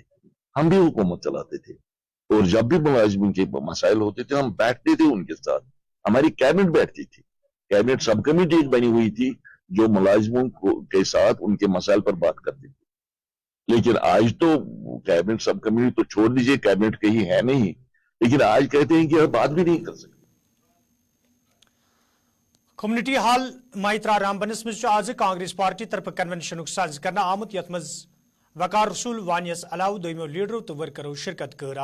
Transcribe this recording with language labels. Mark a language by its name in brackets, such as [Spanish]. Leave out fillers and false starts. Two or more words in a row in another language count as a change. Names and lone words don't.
[Hindi] हम भी हुकूमत चलाते थे, और जब भी मुलाजमों के मसाइल होते थे हम बैठते थे उनके साथ, हमारी कैबिनेट बैठती थी, [English] cabinet sub committee [Hindi] एक बनी हुई थी जो मुलाजमों के साथ उनके मसाइल पर बात करती थी। लेकिन आज तो [English] cabinet sub committee [Hindi] तो छोड़ दीजिए, कैबिनेट कहीं है नहीं, लेकिन आज कहते हैं कि हम बात भी नहीं कर सकते। [Kashmiri] कम्युनिटी हॉल माइत्रा रामबनस मज आज कांग्रेस पार्टी तरफ कन्वेंशन साज करना आमुत यथ मज वकार रसूल वानियस अलाव दोमो लीडरों तो वर्करों शिरकत कर।